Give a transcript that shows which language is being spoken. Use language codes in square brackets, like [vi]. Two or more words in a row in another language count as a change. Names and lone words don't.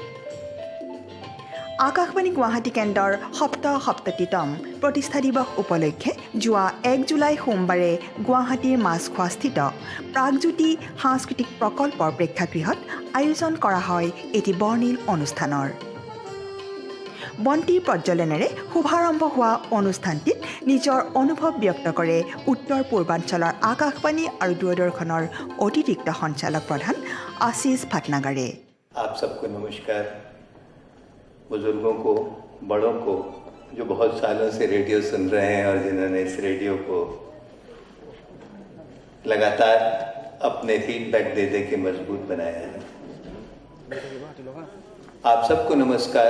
[as] আকাশবাণী গুৱাহাটী কেন্দ্ৰৰ ৭৭তম প্ৰতিষ্ঠা দিৱস উপলক্ষে যোৱা 1 জুলাই সোমবাৰে গুৱাহাটীৰ মাছখোৱাস্থিত প্ৰাগজ্যোতি সাংস্কৃতিক প্ৰকল্পৰ প্ৰেক্ষাগৃহত আয়োজন কৰা হয় এটি বৰ্ণিল অনুষ্ঠানৰ। বন্তি প্ৰজ্বলনেৰে শুভাৰম্ভ হোৱা অনুষ্ঠানটিত নিজৰ অনুভৱ ব্যক্ত কৰে উত্তৰ পূৰ্বাঞ্চলৰ আকাশবাণী আৰু দূৰদৰ্শনৰ অতিৰিক্ত সঞ্চালক প্ৰধান আশিষ ভাটনাগৰে। [hi] आप सबको नमस्कार। बुजुर्गों को, बड़ों को जो बहुत सालों से रेडियो सुन रहे हैं और जिन्होंने इस रेडियो को लगातार अपने फीडबैक दे दे के मजबूत बनाया है, आप सबको नमस्कार।